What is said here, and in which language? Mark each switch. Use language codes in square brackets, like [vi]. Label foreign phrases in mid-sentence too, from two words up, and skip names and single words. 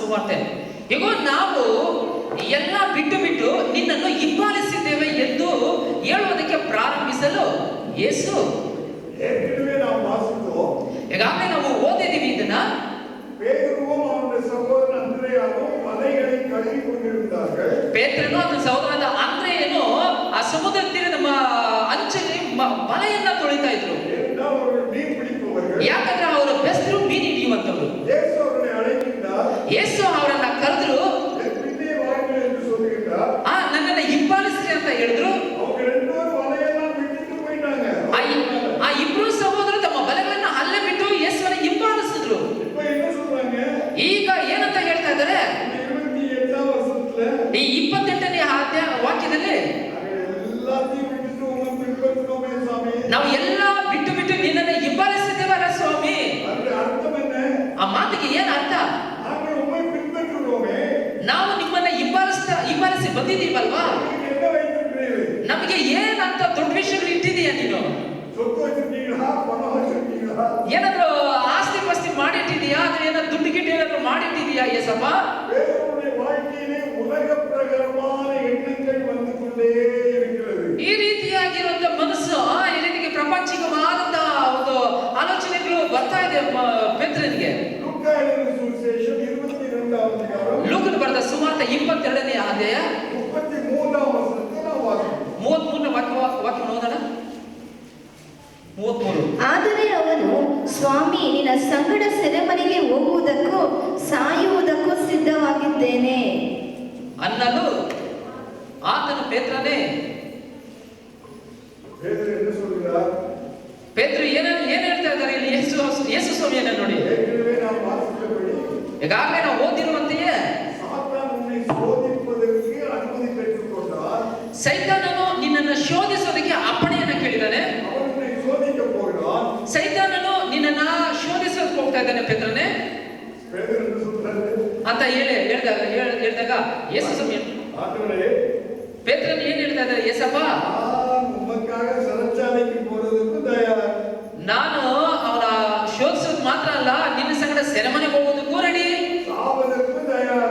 [kn] ಮಾತೆ, ಈಗ ನಾವು ಎಲ್ಲ ಬಿಟ್ಟು ಬಿಟ್ಟು ನಿನ್ನನ್ನು ಹಿಂಬಾಲಿಸಿದ್ದೇವೆ ಎಂದು ಹೇಳುವುದಕ್ಕೆ ಪ್ರಾರಂಭಿಸಲು ಯೇಸು, [ta] ஏற்கனவே நாம் வாசித்தோம். [kn] ಈಗಾಗಲೇ ನಾವು ಓದಿದ್ದೀವಿ ಇದನ್ನ. [ta] பேதுருவும் அவனுடைய சகோதரன் அந்திரேயாவும் வலைகளை கழுவி கொண்டிருந்தார்கள். [kn] ಪೇತ್ರನು ಅವನ ಸಹೋದರನಾದ ಅಂದ್ರೆಯನು ಆ ಸಮುದ್ರ ತೀರದ ಅಂಚಲ್ಲಿ ಬಲೆಯನ್ನ ತೊಳಿತಾ ಇದ್ರು. [ta] ஏனென்றால் அவர்கள் மீன் பிடிப்பவர்கள். [kn] ಯಾಕಂದ್ರೆ ಅವರು ಬೆಸ್ತರು ಮೀನು ಹಿಡಿಯುವಂತವ್ರು. [ta] இயேசு அவர்களை அழைக்கின்றார். [kn] ಯೇಸು ಅವರನ್ನ ಕರೆದ್ರು. [ta] பின்னே வாருங்கள் என்று சொல்லுகிறார். [kn] ನನ್ನನ್ನ ಹಿಂಬಾಲಿಸ್ರಿ ಅಂತ ಹೇಳಿದ್ರು. [ta] அவங்க ரெண்டு பேரும் வலையெல்லாம் விட்டுட்டு போயிட்டாங்க. [kn] ಆ ಇಬ್ರು ಸಹೋದರರು ತಮ್ಮ ಬಲೆಗಳನ್ನ ಅಲ್ಲೇ ಬಿಟ್ಟು ಯೇಸುವನ್ನ ಹಿಂಬಾಲಿಸಿದ್ರು. [ta] இப்ப என்ன சொல்றாங்க? [kn] ಈಗ ಏನಂತ ಹೇಳ್ತಾ ಇದ್ದಾರೆ? [ta] 28 ವರ್ಷத்துல [kn] ಈ 28ನೇ ವಾಕ್ಯದಲ್ಲಿ [ta] எல்லாத்தையும் விட்டுட்டு உங்களை பின்பற்றுவோமே சாமி. [kn] ನಾವು ಎಲ್ಲ ಬಿಟ್ಟು ಬಿಟ್ಟು ನಿನ್ನನ್ನ ಹಿಂಬಾಲಿಸಿದ್ದೇವಲ್ಲ ಸ್ವಾಮಿ. ಅದರ ಅರ್ಥ என்ன? ಆ ಮಾತಿಗೆ ಏನ್ ಅರ್ಥ? [ta] நாங்கள் உங்களை பின்பற்றுவோமே. [kn] ನಾವು ನಿಮ್ಮನ್ನ ಹಿಂಬಾಲಿಸಿ ಬಂದಿದ್ದೀವಲ್ವಾ? [ta] என்ன வைத்திருக்கிறீர்கள்? [kn] ನಮಗೆ ಏನಂತ ದೊಡ್ಡ ವಿಷಯಗಳು ಇಟ್ಟಿದೀಯ ನೀನು? [ta] சொத்து வச்சிருக்கீங்களா? பணம் வச்சிருக்கீங்களா? [kn] ಏನಾದ್ರೂ ಆಸ್ತಿ ಪಾಸ್ತಿ ಮಾಡಿಟ್ಟಿದೀಯಾ? ಅಥವಾ ಏನಾದ್ರು ದುಡ್ಡು ಗಿಟ್ಟು ಏನಾದ್ರು ಮಾಡಿಟ್ಟಿದೀಯಾ ಯೇಸಪ್ಪ? [ta] வேறொருடைய வாழ்க்கையிலே உலக பிரகாரமான எண்ணங்கள் வந்து கொண்டே இருக்கிறது. [kn] ಈ ರೀತಿಯಾಗಿರುವಂತ ಮನಸ್ಸು, ಈ ರೀತಿಗೆ ಪ್ರಪಂಚಿಕವಾದಂತ ಒಂದು ಆಲೋಚನೆಗಳು ಬರ್ತಾ ಇದೆ ಪೇತ್ರನಿಗೆ. [ta] ಲೂಕಾ எழுதின ಸುವಿಶೇಷம் 22வது அதிகாரம் [kn] ಲೂಕನು ಬರೆದ ಸುವಾರ್ತೆ 22ನೇ ಅಧ್ಯಾಯ 33வது ವಚನಕ್ಕೆ ನಾವು ವಾಸಿಸುತ್ತೇವೆ. 33ನೇ ವಾಕ್ಯ ಓದೋಣ. 33. ಆದರೆ ಅವನು, ಸ್ವಾಮಿ, ನಿನ್ನ ಸಂಗಡ ಸೆರೆಮನೆಗೆ ಹೋಗುವುದಕ್ಕೂ ಸಾಯುವುದಕ್ಕೂ ಸಿದ್ಧವಾಗಿದ್ದೇನೆ ಅನ್ನಲು ಆತನು ಪೇತ್ರನೇ, [ta] பேதுரு என்ன சொல்கிறார்? [kn] ಪೇತ್ರ ಏನ್ ಹೇಳ್ತಾ ಇದ್ದಾರೆ ಇಲ್ಲಿ? ಯೇಸು ಸ್ವಾಮಿಯನ್ನ ನೋಡಿ. [ta] ஏற்கனவே நாம் வாசித்தபடி [kn] ಈಗಾಗಲೇ ನಾವು ಓದಿರುವಂತೆಯೇ [ta] சாத்தான் உன்னை சோதிப்பதற்கு அனுமதி பெற்றுக்கொண்டார். [kn] ಸೈತಾನನು ನಿನ್ನನ್ನು ಶೋಧಿಸೋದಕ್ಕೆ ಅಪ್ಪಣೆಯನ್ನ ಕೇಳಿದ್ದಾನೆ. [ta] அவன் உன்னை சோதிக்க போகிறான். [kn] ಸೈತಾನನು ನಿನ್ನನ್ನ ಶೋಧಿಸೋದಕ್ಕೆ ಹೋಗ್ತಾ ಇದ್ದಾನೆ ಪೇತ್ರನೇ [ta] பேதுரு என்ன சொல்றாரு? [kn] ಅಂತ ಹೇಳಿದಾಗ ಯೇಸು ಸ್ವಾಮಿ, [ta] ஆண்டவரே, [kn] ಪೇತ್ರನ್ ಏನ್ ಹೇಳ್ತಾ ಇದ್ದಾರೆ? ಯೇಸಪ್ಪ, [ta] நான் உமக்காக சிறைச்சாலைக்கு போறதுக்கு தயார். [kn] ನಾನು ಅವನ ಶೋಧಿಸೋದು ಮಾತ್ರ ಅಲ್ಲ, ನಿನ್ನ ಸಂಗಡ ಸೆರೆಮನೆಗೆ ಹೋಗೋದಕ್ಕೂ ರೆಡಿ, [ta] சாவதற்கு தயார்.